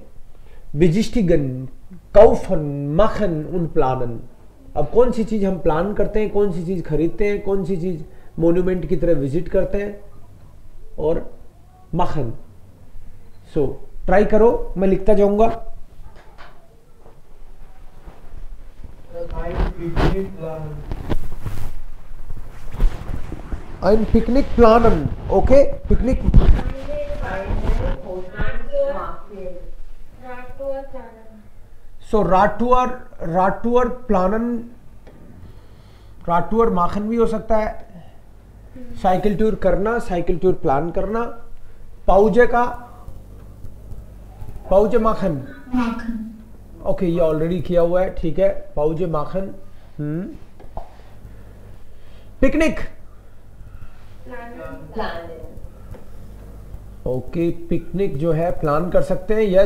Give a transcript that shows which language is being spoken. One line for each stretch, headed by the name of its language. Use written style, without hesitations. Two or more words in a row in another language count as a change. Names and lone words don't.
German: besichtigen, kaufen, machen und planen.
Hindi: अब कौन सी चीज हम प्लान करते हैं, कौन सी चीज खरीदते हैं, कौन सी चीज मोन्यूमेंट की तरह विजिट करते हैं, और माखन। सो ट्राई करो, मैं लिखता जाऊंगा।
German: Ein Picknick planen, okay? Picknick. So Radtour planen, Radtour माखन
Hindi: भी हो सकता है। साइकिल टूर करना, साइकिल टूर प्लान करना। पाउजे का,
German: Pause machen,
Hindi: ओके ये ऑलरेडी किया हुआ है, ठीक है।
German: Pause machen.
Hindi: पिकनिक, ओके पिकनिक जो है प्लान कर सकते हैं, यस।